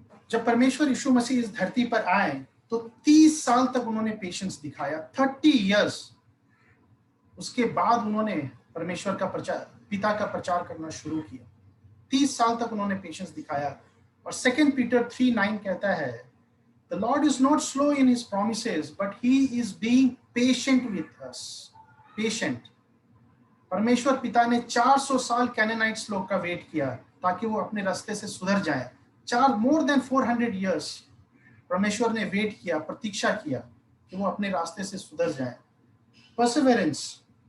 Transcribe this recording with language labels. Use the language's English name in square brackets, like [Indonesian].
[Hindi] जब परमेश्वर यीशु मसीह इस धरती पर आए तो 30 साल तक उन्होंने पेशेंस दिखाया, 30 इयर्स. उसके बाद उन्होंने परमेश्वर का प्रचार, पिता का प्रचार करना शुरू किया. 30 साल तक उन्होंने पेशेंस दिखाया. और 2 पीटर 3:9 कहता है, [English] The Lord is not slow in his promises, but he is being patient with us. Patient. [Hindi] परमेश्वर पिता ने 400 साल कैनानाइट्स लोग का वेट किया ताकि वो अपने रास्ते से सुधर जाए. [English] more than 400 years [Hindi] परमेश्वर ने वेट किया, प्रतीक्षा किया कि वो अपने रास्ते से सुधर जाए. परसेवेरेंस.